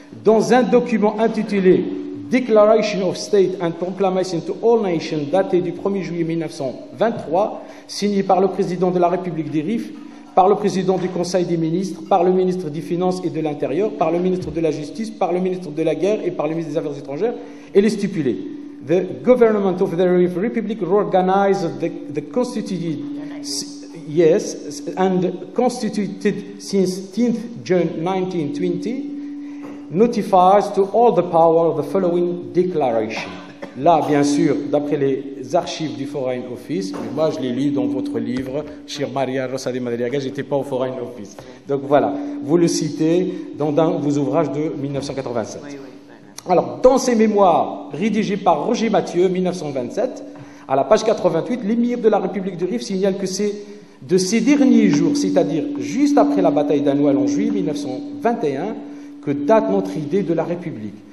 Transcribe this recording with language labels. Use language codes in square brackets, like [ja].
[fr] Dans un document intitulé Declaration of State and Proclamation to All Nations, daté du 1er juillet 1923, signé par le président de la République des Rifs, par le président du Conseil des ministres, par le ministre des Finances et de l'Intérieur, par le ministre de la Justice, par le ministre de la Guerre et par le ministre des Affaires étrangères, elle est stipulée. [en] The government of the Republic organized the constituted, yes, and constituted since 10th June 1920, notifies to all the power the following declaration. [fr] Là, bien sûr, d'après les archives du Foreign Office, mais moi je l'ai lu dans votre livre, Chir Maria Rosa de Madriaga, je n'étais pas au Foreign Office. Donc voilà, vous le citez dans vos ouvrages de 1987. Alors, dans ses mémoires rédigés par Roger Mathieu, 1927, à la page 88, l'émir de la République de Rif signale que c'est de ces derniers jours, c'est-à-dire juste après la bataille d'Anoual en juillet 1921, que date notre idée de la République.